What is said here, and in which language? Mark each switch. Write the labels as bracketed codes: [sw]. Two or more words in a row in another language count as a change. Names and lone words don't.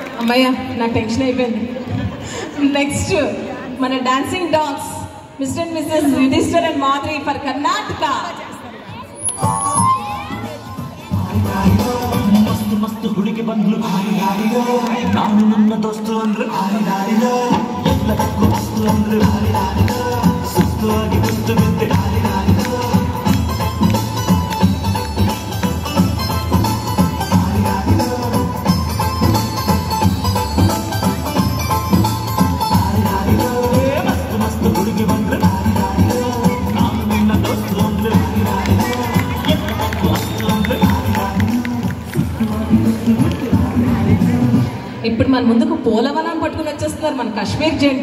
[te] అమ్మయ్య నాకు టెన్షన్ అయిపోయింది. [en] నెక్స్ట్ మన Dancing Dogs Mister and Missus Yudhishthar and Madhuri for Karnataka. [kn] ಮಸ್ತು ಮಸ್ತು ಹುಡುಗಿ ಬಂದ್ಲು ನಾನು ನನ್ನ ದೋಸ್ತು ಅಂದ್ರು ಎಲ್ಲ ಮಸ್ತು ಅಂದ್ರು ಸುಸ್ತು ಆಗಿ ಕುಸ್ತು ಬಿದ್ದೆ. ಮಸ್ತು ಮಸ್ತು ಹುಡುಗಿ ಬಂದ್ರು ನಾನು ನಿನ್ನ ದೋಸ್ತು ಅಂದ್ರು ಎಲ್ಲ ಮಸ್ತು ಅಂದ್ರು. [te] ఇప్పుడు మన ముందుకు పోలవనం పట్టుకుని వచ్చేస్తున్నారు మన కాశ్మీర్ జెంట్.